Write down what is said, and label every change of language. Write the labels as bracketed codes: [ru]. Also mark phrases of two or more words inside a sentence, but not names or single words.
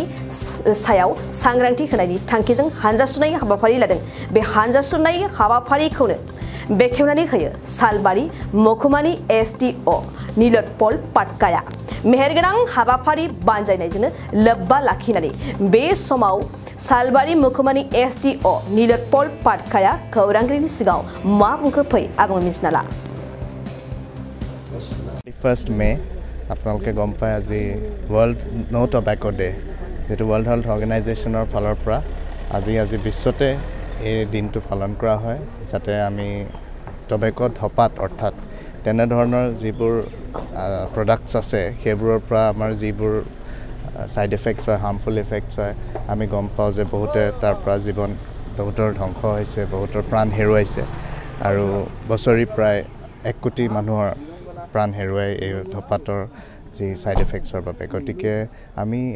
[brx] सायाव सांग्रांथि होनायनि थांखिजों हानजा सुरनाय हाबाफारि लादों बे हानजा सुरनाय हाबाफारिखौनो बेखेवनानै होयो सालबारि महकुमानि एसडिअ नीलोत्पल पाटकाया मेहेरगोनां हाबाफारि बानजायनायजोंनो लोब्बा लाखिनानै बे समाव सालबारि महकुमानि एसडिअ नीलोत्पल पाटकाया खौरांगिरिनि सिगाङाव मा बुंखो फै आबुङै मिथिना ला [as] 1 May আপোনালোকে গম পায় আজি [en] World No Tobacco Day [as] যেটো [en] World Health Organization [as] ফালৰ পৰা আজি বিশ্বতে এই দিনটো পালন কৰা হয় যাতে আমি টবেকো ধপাত অৰ্থাৎ তেনে ধৰণৰ যিবোৰ প্ৰডাক্টছ আছে সেইবোৰৰ পৰা আমাৰ যিবোৰ [en] side effects [as] হয় [en] harmful effects [as] হয় আমি গম পাওঁ যে বহুতে তাৰ পৰা জীৱন বহুতৰ ধ্বংস হৈছে বহুতৰ প্ৰাণ হেৰুৱাইছে আৰু বছৰি প্ৰায় 1 কোটি মানুহৰ প্ৰাণ হেৰুৱাই এই ধপাতৰ যি [en] side effects [as] বাবে গতিকে আমি এই